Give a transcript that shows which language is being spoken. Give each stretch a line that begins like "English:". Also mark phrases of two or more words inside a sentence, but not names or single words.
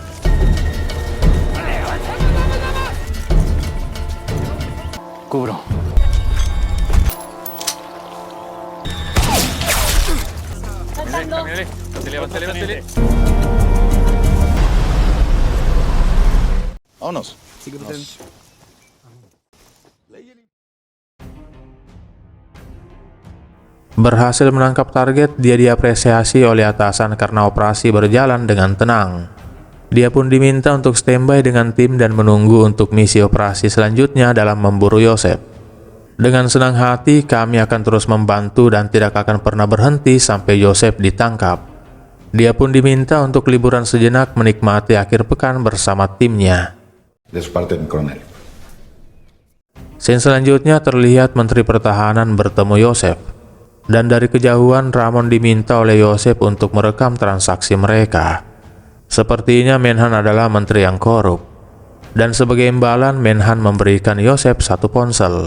Spanish: Cubro. Saltando. Levántale. Vámonos.
Indonesian: Berhasil menangkap target, dia diapresiasi oleh atasan karena operasi berjalan dengan tenang. Dia pun diminta untuk standby dengan tim dan menunggu untuk misi operasi selanjutnya dalam memburu Joseph. Dengan senang hati, kami akan terus membantu dan tidak akan pernah berhenti sampai Joseph ditangkap. Dia pun diminta untuk liburan sejenak menikmati akhir pekan bersama timnya.
Spanish: De su parte, mi coronel.
Indonesian: Scene selanjutnya terlihat Menteri Pertahanan bertemu Joseph. Dan dari kejauhan, Ramon diminta oleh Joseph untuk merekam transaksi mereka. Sepertinya Menhan adalah menteri yang korup. Dan sebagai imbalan, Menhan memberikan Joseph satu ponsel.